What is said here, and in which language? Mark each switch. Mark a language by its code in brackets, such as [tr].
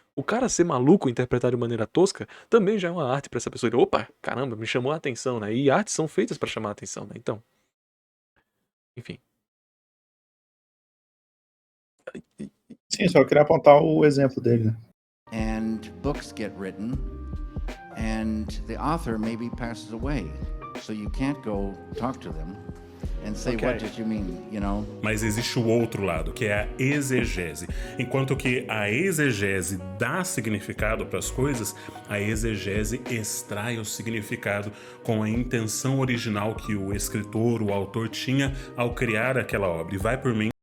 [pt] O cara ser maluco, interpretar de maneira tosca, também já é uma arte para essa pessoa. Opa, caramba, me chamou a atenção, né? E artes são feitas para chamar a atenção, né? Então, enfim. Sim, só queria apontar o exemplo dele, né? [en] And books get written, and the author maybe passes away. So you can't go talk to them and say, what did you mean, you know? [pt] Mas existe o outro lado, que é a exegese. Enquanto que a exegese dá significado para as coisas, a exegese extrai o significado com a intenção original que o escritor, o autor tinha ao criar aquela obra. E vai por mim.